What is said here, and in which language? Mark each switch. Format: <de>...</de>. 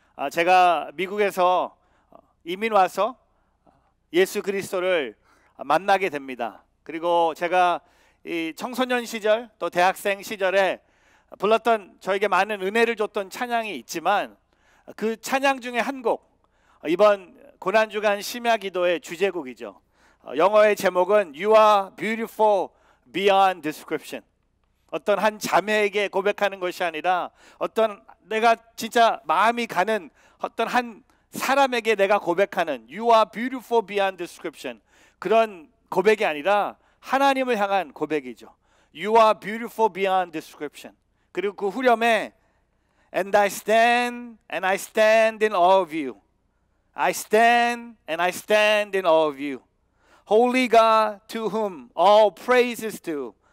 <ko>제가 미국에서 이민 와서 예수 그리스도를 만나게 됩니다. 그리고 제가 이 청소년 시절 또 대학생 시절에 불렀던 저에게 많은 은혜를 줬던 찬양이 있지만 그 찬양 중에 한 곡, 이번 고난주간 심야기도의 주제곡이죠. 영어의 제목은</ko> <en>You are beautiful beyond description.</en> <ko>어떤 한 자매에게 고백하는 것이 아니라 어떤 내가 진짜 마음이 가는 어떤 한 사람에게 내가 고백하는</ko> <en>You are beautiful beyond description,</en> <ko>그런 고백이 아니라 하나님을 향한 고백이죠.</ko> <en>You are beautiful beyond description.</en> <ko>그리고 그 후렴에</ko> <en>And I stand in awe of you. I stand and I stand in awe of you. Holy God, to whom all praise is due.</en>